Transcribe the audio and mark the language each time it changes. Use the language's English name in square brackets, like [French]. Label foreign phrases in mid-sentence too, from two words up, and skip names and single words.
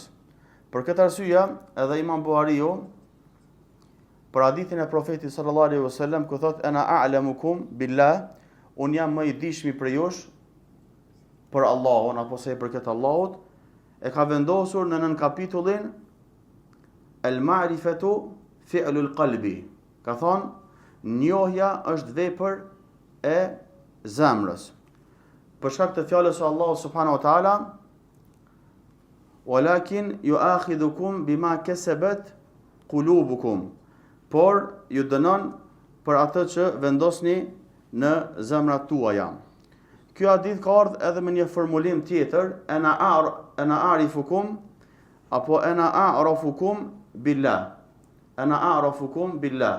[Albanian] Për këtë arsye, edhe Imam Buhariu për hadithin e profetit [Arabic] صلى الله عليه وسلم [Albanian] ku thotë [Arabic] أنا أعلمكم بالله, [Albanian] un jam më i dishmi për jush për Allahun apo se për këtë Allahut, e ka vendosur në nën kapitullin [Arabic] المعرفة فعل القلب. [Albanian] Ka thonë njohja është vepër e zemrës. Për shkak të fjalës së Allahut [Arabic] سبحانه وتعالى, ولكن يؤاخذكم بما كسبت قلوبكم. [Albanian] Por ju dënon për atë që vendosni në zemrat tuaja. Ky hadith ka ardhur edhe me një formulim tjetër, [Arabic] أنا أعرفكم [Albanian] apo [Arabic] أنا أعرفكم بالله. أنا أعرفكم بالله.